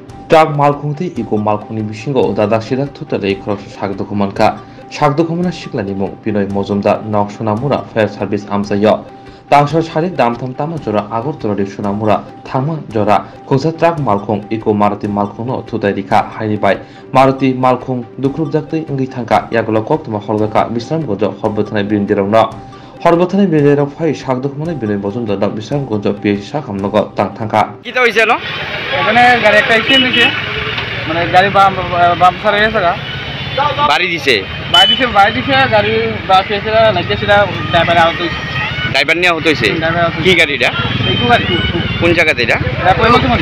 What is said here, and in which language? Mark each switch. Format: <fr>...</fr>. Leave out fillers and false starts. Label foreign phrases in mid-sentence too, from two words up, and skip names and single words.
<trp>ट्राक मालखुंथि इको मालखुंनि बिसिंगो दादाक सिदाक थुतले खरस सागदखमानखा सागदखमाना सिख्लानि मुं बिनय मजुमदार नक सोनामुरा फायार सार्भिस आमजायो तांसर सारि दामथाम तामा जरा आगरतलानि सोनामुरा थांमा जरा खुंसा ट्राक मालखुं इको मारुति मालखुंनो थुताय रिखा हाइनिबाय मारुति मालखुं दुख्रुब जाक्तै इंगै थांखा यागुला कक्तमा हलगाका बिस्राम गज हरबथानाय बिरदिरावनो हरबथानाय बिरदिराव फाय सागदखमानाय बिनय मजुमदार दा बिस्राम गज पिएसा खामनगो थांखा</trp> <bn>কিটা হইছে ন এখানে গাড়ি একটা অ্যাক্সিডেন্ট হয়েছে মানে গাড়ি বাম সারা গেছে বাড়ি দিছে বাড়ি দিছে গাড়ি বাস এসে নাকি সেটা ড্রাইভার আহত হয়েছে ড্রাইভার নিয়ে হতো হইছে কি গাড়ি এটা এইটু গাড়ি কোন জায়গাতে এটা এখন মধ্যে</bn>